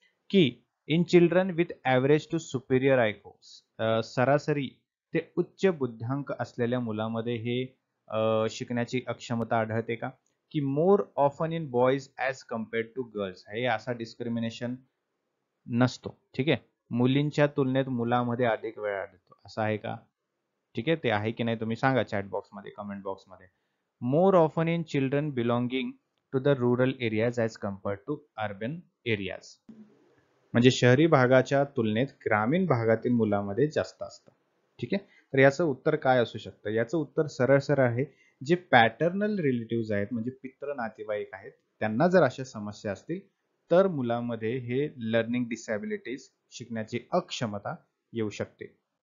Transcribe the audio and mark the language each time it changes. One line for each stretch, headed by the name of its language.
Marathi: की
English: in children with average to superior IQ,
Marathi: सरासरी ते उच्च बुद्ध्यांक असलेल्या मुलामध्ये हे शिकण्याची अक्षमता आढळते का?
English: की more often in boys as compared to girls,
Marathi: हे असा डिस्क्रिमिनेशन नसतो. ठीक आहे. मुलींच्या तुलनेत मुलामध्ये अधिक वेळ आढळतो, असं आहे का? ठीक आहे, ते आहे की नाही तुम्ही सांगा चॅट बॉक्समध्ये, कमेंट बॉक्समध्ये.
English: More often in children belonging to the rural areas as compared to urban areas.
Marathi: म्हणजे शहरी भागाच्या तुलनेत ग्रामीण भागातील मुलामध्ये जास्त असतं. ठीक आहे. तर याचं उत्तर काय असू शकतं? याचं उत्तर सरळ सरळ आहे, जे पॅटर्नल रिलेटिव्ह आहेत, म्हणजे पितृ नातेवाईक आहेत, त्यांना जर अशा समस्या असतील तर मुलामध्ये हे लर्निंग डिसॅबिलिटीज, शिकण्याची अक्षमता येऊ शकते.